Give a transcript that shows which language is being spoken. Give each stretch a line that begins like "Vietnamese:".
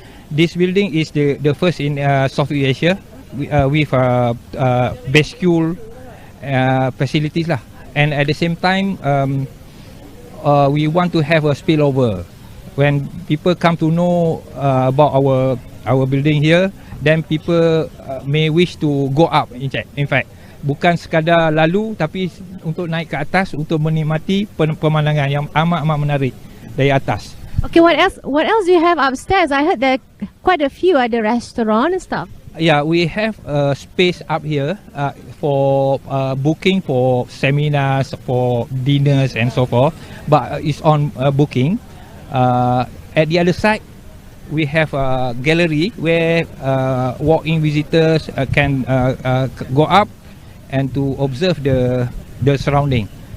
English: This building is the first in Southeast Asia with bascule facilities lah. And at the same time, we want to have a spillover. When people come to know about our building here, then people may wish to go up. In fact,
Malay: bukan sekadar lalu, tapi untuk naik ke atas untuk menikmati pemandangan yang amat menarik dari atas.
English: Okay, what else do you have upstairs? I heard there quite a few other restaurant and stuff. Yeah, we have a space up here for booking for seminars, for dinners and so forth. But it's on booking. At the other side, we have a gallery where walk-in visitors can go up and to observe the surrounding.